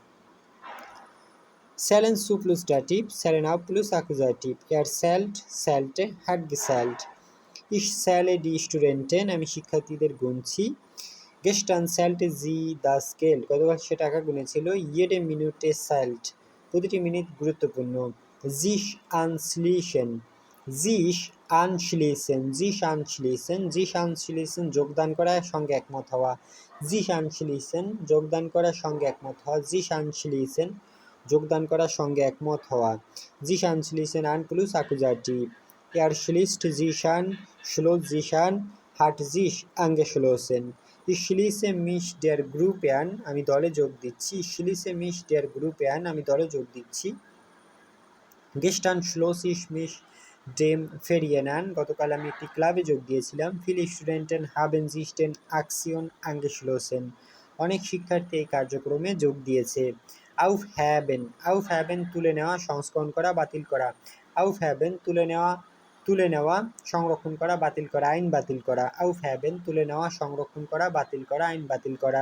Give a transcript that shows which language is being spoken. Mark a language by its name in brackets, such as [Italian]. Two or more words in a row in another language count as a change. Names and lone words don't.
[German] Zählen zu plus dativ, zählen auf plus Akkusativ. Er zählte, hat gezählt. Ich zähle die Studenten. [Bangla] আমি শিক্ষার্থীদের গুনছি। [German] Gestern zählte sie das Geld. [Bangla] গতকাল সে টাকা গুনেছিল। [German] Jede Minute zählt. [Bangla] প্রতিটি মিনিট গুরুত্বপূর্ণ। [German] Sich anschließen, sich anschließen, sich anschließen, sich anschließen [Bangla] যোগদান করা, সঙ্গে একমত হওয়া। [German] Sich anschließen [Bangla] যোগদান করা, সঙ্গে একমত হওয়া। [German] Sich anschließen [Bangla] যোগদান করা, সঙ্গে একমত হওয়া। [German] Sich anschließen an plus Akkusativ. Er schließt sich an, schloss sich an, hat sich angeschlossen. Ich schließe mich der Gruppe an. [Bangla] আমি দলে যোগ দিচ্ছি। [German] Ich schließe mich der Gruppe an. [Bangla] আমি দলে যোগ দিচ্ছি। [German] Gestern schloss ich mich dem Verein an. [Bangla] গতকাল আমি একটি ক্লাবে যোগ দিয়েছিলাম। [German] Viele Studenten haben sich den Aktion angeschlossen. [Bangla] অনেক শিক্ষার্থী এই কার্যক্রমে যোগ দিয়েছে। Aufheben তুলে নেওয়া, সংস্করণ করা, বাতিল করা। Aufheben তুলে নেওয়া, তুলে নেওয়া, সংরক্ষণ করা, বাতিল করা, আইন বাতিল করা। আউফ হ্যাবেন তুলে নেওয়া, সংরক্ষণ করা, বাতিল করা, আইন বাতিল করা।